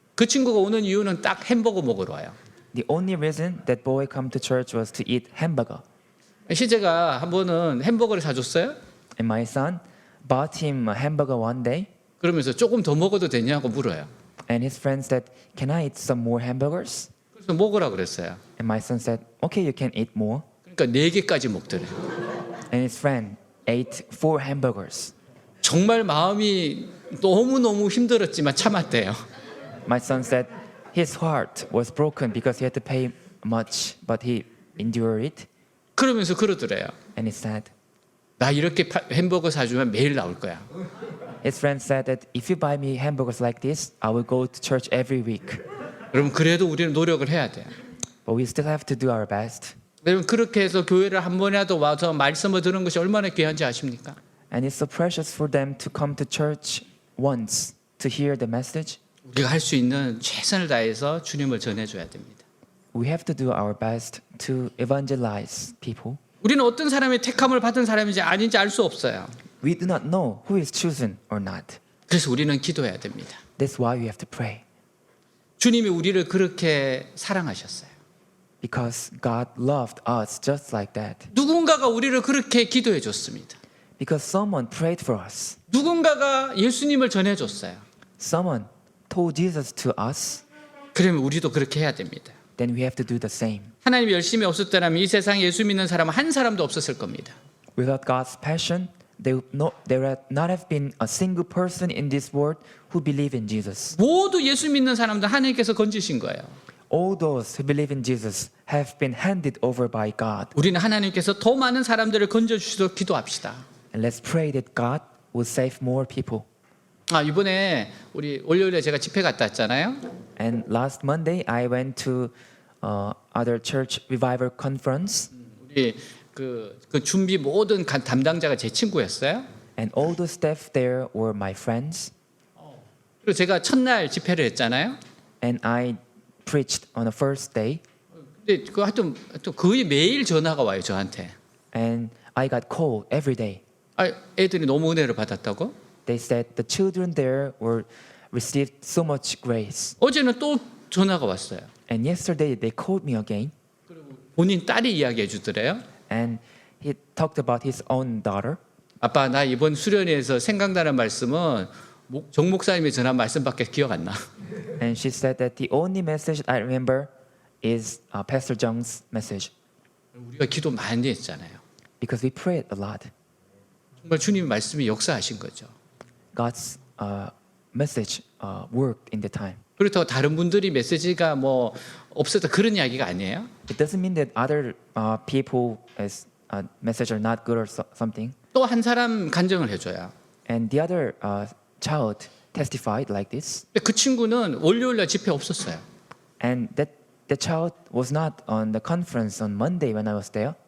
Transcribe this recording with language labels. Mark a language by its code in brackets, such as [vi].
[ko] 그 친구가 오는 이유는 딱 햄버거 먹으러 와요. [en] The only reason that boy come to church was to eat hamburger. [ko] 희재가 한 번은 햄버거를 사줬어요. [en] And my son bought him a hamburger one day. [ko] 그러면서 조금 더 먹어도 되냐고 물어요. [en] And his friend said, can I eat some more hamburgers? [ko] 그래서 먹으라 그랬어요. [en] And my son said, okay, you can eat more. [ko] 그러니까 4개까지 먹더래요. [en] And his friend ate 4 hamburgers. [ko] 정말 마음이 너무너무 힘들었지만 참았대요. [en] My son said his heart was broken because he had to pay much, but he endured it. [ko] 그러면서 그러더래요. [en] And he said, [ko] 나 이렇게 햄버거 사주면 매일 나올 거야. [en] his friend said that if you buy me hamburgers like this, I will go to church every week. [ko] 여러분 그래도 우리는 노력을 해야 돼요. [en] But we still have to do our best. [ko] 여러분 그렇게 해서 교회를 한 번이라도 와서 말씀을 듣는 것이 얼마나 귀한지 아십니까? [en] And it's so precious for them to come to church once to hear the message. [ko] 우리가 할 수 있는 최선을 다해서 주님을 전해줘야 됩니다. [en] We have to do our best to evangelize people. [ko] 우리는 어떤 사람의 택함을 받은 사람인지 아닌지 알 수 없어요. [en] We do not know who is chosen or not. [ko] 그래서 우리는 기도해야 됩니다. [en] That's why we have to pray. [ko] 주님이 우리를 그렇게 사랑하셨어요. [en] Because God loved us just like that. [ko] 누군가가 우리를 그렇게 기도해 줬습니다. [en] Because someone prayed for us. [ko] 누군가가 예수님을 전해줬어요. [en] Someone told Jesus to us. [ko] 그러면 우리도 그렇게 해야 됩니다. [en] Then we have to do the same. [ko] 하나님이 열심히 없었다면 이 세상에 예수 믿는 사람은 한 사람도 없었을 겁니다. [en] Without God's passion, there would not have been a single person in this world who believe in Jesus. [ko] 모두 예수 믿는 사람들 하나님께서 건지신 거예요. [en] All those who believe in Jesus have been handed over by God. [ko] 우리는 하나님께서 더 많은 사람들을 건져주시도록 기도합시다. [en] And let's pray that God will save more people. [ko] 이번에 우리 월요일에 제가 집회 갔다 왔잖아요. [en] And last Monday, I went to other church revival conference. [ko] 우리 그 준비 모든 담당자가 제 친구였어요. [en] And all the staff there were my friends. [ko] 그리고 제가 첫날 집회를 했잖아요. [en] And I preached on the first day. [ko] 근데 그 하여튼 거의 매일 전화가 와요 저한테. [en] And I got called every day. [ko] 애들이 너무 은혜를 받았다고? [en] They said the children there were received so much grace. [ko] 어제는 또 전화가 왔어요. [en] And yesterday they called me again. [ko] 본인 딸이 이야기해 주더래요. [en] And he talked about his own daughter. [ko] 아빠 나 이번 수련회에서 생각나는 말씀은 정 목사님이 전한 말씀밖에 기억 안 나. [en] And she said that the only message I remember is Pastor Jung's message. [ko] 우리가 기도 많이 했잖아요. [en] Because we prayed a lot. [ko] 정말 주님 말씀이 역사하신 거죠. [en] God's message worked in the time. [ko] 그렇다고 다른 분들이 메시지가 뭐 없었다 그런 이야기가 아니에요. [en] It doesn't mean that other people's message are not good or something. [ko] 또 한 사람 간증을 해줘요. [en] And the other child testified like this. [ko] 근데 그 친구는 월요일날 집회 없었어요. [en] And that the child was not on the conference on Monday when I was there.